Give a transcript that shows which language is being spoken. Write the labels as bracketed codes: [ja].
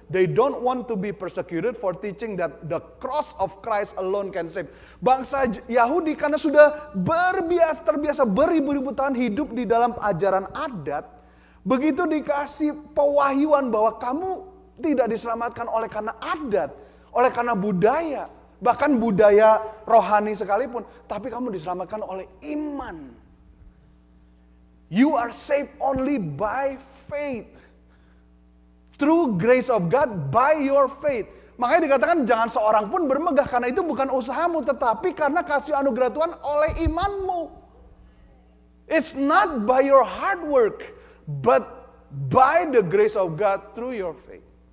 [en] They don't want to be persecuted for teaching that the cross of Christ alone can save. [id] Bangsa Yahudi karena sudah terbiasa beribu-ribu tahun hidup di dalam ajaran adat, begitu dikasih pewahyuan bahwa kamu tidak diselamatkan oleh karena adat, oleh karena budaya, bahkan budaya rohani sekalipun, tapi kamu diselamatkan oleh iman. [en] You are saved only by faith. Through grace of God, by your faith. [id] Makanya dikatakan jangan seorang pun bermegah, karena itu bukan usahamu, tetapi karena kasih anugerah Tuhan oleh imanmu. [en] It's not by your hard work, but by the grace of God through your faith.